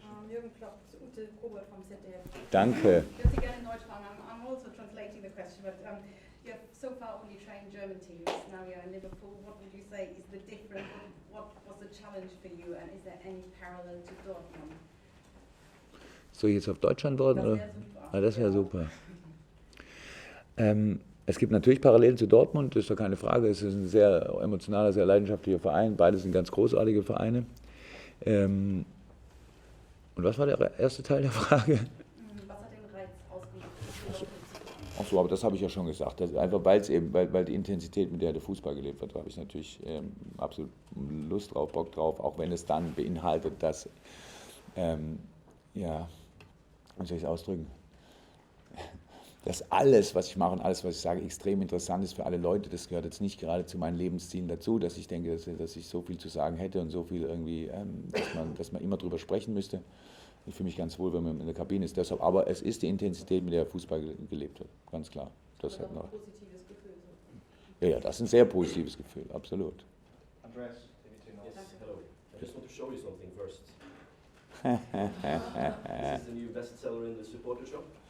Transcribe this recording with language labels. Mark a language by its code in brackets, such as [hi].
[en] Jurgen Klopp, Ute Kobert from ZDF. [de] Danke. [en] Just again in Deutsch, I'm also translating the question, but you have so far only trained German teams. Now you're in Liverpool. What would you say is the difference? What was the challenge for you, and is there any parallel to Dortmund? [de] Soll ich jetzt auf Deutsch antworten? Das wäre super. Das wäre super. Es gibt natürlich Parallelen zu Dortmund, das ist doch keine Frage. Es ist ein sehr emotionaler, sehr leidenschaftlicher Verein. Beide sind ganz großartige Vereine. Und was war der erste Teil der Frage? Was hat den Reiz ausgemacht? Ach so, aber das habe ich ja schon gesagt. Das einfach weil die Intensität, mit der Fußball gelebt wird, da habe ich natürlich absolut Lust drauf, Bock drauf, auch wenn es dann beinhaltet, dass, wie soll ich es ausdrücken, dass alles, was ich mache und alles, was ich sage, extrem interessant ist für alle Leute. Das gehört jetzt nicht gerade zu meinen Lebenszielen dazu, dass ich denke, dass ich so viel zu sagen hätte und so viel irgendwie, dass man immer drüber sprechen müsste. Ich fühle mich ganz wohl, wenn man in der Kabine ist. Deshalb, aber es ist die Intensität, mit der Fußball gelebt wird, ganz klar. Das hat noch. Ein positives Gefühl. Ja, das ist ein sehr positives Gefühl, absolut. Andreas, [en] Yes, hello. I just want to show you something first. This is the new bestseller in the supporter shop.